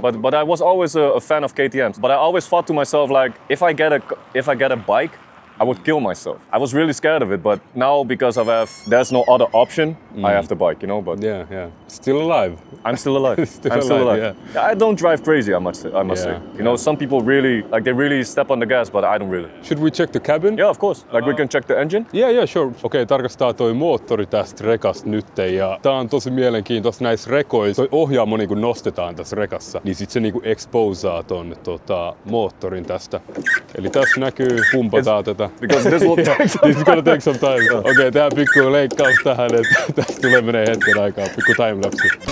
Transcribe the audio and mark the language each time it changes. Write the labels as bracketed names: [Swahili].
[English] But I was always a fan of KTMs. But I always thought to myself, like, if I get a bike, I would kill myself. I was really scared of it, but now because there's no other option, I have the bike, you know. But still alive. I'm still alive. I'm still alive. Yeah. I don't drive crazy, I must say. You know, some people really step on the gas, but I don't really. Should we check the cabin? Yeah, of course. Like we can check the engine. Yeah, sure. [Finnish] Okei, tarkastaa toi moottori tästä rekasta nytte, ja tää on tosi mielenkiintoista näissä rekoissa. Toi ohjaamo niinku nostetaan tässä rekassa, niin sit se niinku exposaa ton moottorin tästä. Eli tässä näkyy, pumpataan tätä. [English] Because this will take some This is gonna take some time. [Finnish] Okei, tää pikku leikkaus tähän, että tästä menee hetken aikaa, pikku timelapse.